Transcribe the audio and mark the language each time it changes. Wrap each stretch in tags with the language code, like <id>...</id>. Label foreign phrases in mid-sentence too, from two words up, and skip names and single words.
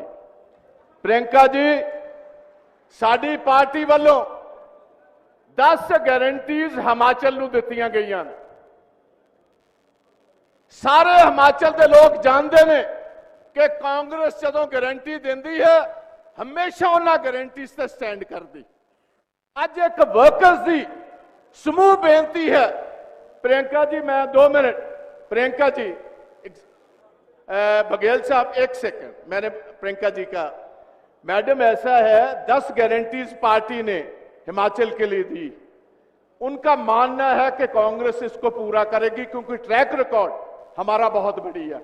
<pa>ਪ੍ਰਿਅੰਕਾ ਜੀ, ਸਾਡੀ ਪਾਰਟੀ ਵੱਲੋਂ 10 ਗਾਰੰਟੀਜ਼ ਹਿਮਾਚਲ ਨੂੰ ਦਿੱਤੀਆਂ ਗਈਆਂ ਨੇ।</pa> <hi>सारे हिमाचल के लोग जानते हैं कि कांग्रेस</hi> <pa>ਜਦੋਂ ਗਾਰੰਟੀ ਦੇਂਦੀ ਹੈ</pa> <hi>हमेशा</hi> <pa>ਉਨ੍ਹਾਂ ਗਾਰੰਟੀਜ਼ ਤੇ</pa> <hi>स्टैंड करती।</hi> <pa>ਅੱਜ ਇੱਕ ਵਰਕਰਸ ਦੀ ਸਮੂਹ ਬੇਨਤੀ ਹੈ।</pa> <hi>प्रियंका जी मैं 2 मिनट, प्रियंका जी बघेल साहब 1 सेकंड, मैंने प्रियंका जी का, मैडम ऐसा है 10 गारंटीज पार्टी ने हिमाचल के लिए दी, उनका मानना है कि कांग्रेस इसको पूरा करेगी क्योंकि</hi> <en>track record</en> <hi>हमारा बहुत बढ़िया।</hi>